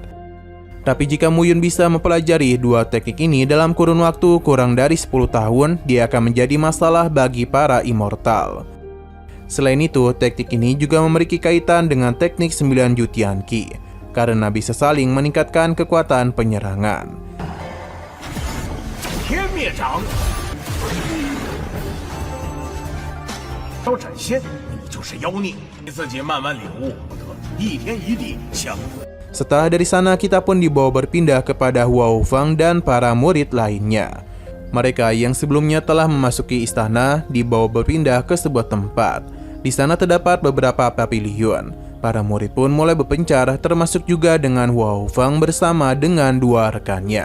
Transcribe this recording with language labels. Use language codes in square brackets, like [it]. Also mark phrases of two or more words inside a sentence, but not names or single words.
[id] Tapi jika Muyun bisa mempelajari 2 teknik ini dalam kurun waktu kurang dari 10 tahun, dia akan menjadi masalah bagi para immortal. Selain itu, teknik ini juga memiliki kaitan dengan teknik 9 Jutianqi, karena bisa saling meningkatkan kekuatan penyerangan. [zh] 天灭掌，要斩仙，你就是妖孽，你自己慢慢领悟。一天一地相。 [id] Setelah dari sana, kita pun dibawa berpindah kepada Hua Hufeng dan para murid lainnya. Mereka yang sebelumnya telah memasuki istana dibawa berpindah ke sebuah tempat. Di sana terdapat beberapa pavilion. Para murid pun mulai berpencar, termasuk juga dengan Hua Hufeng bersama dengan 2 rekannya.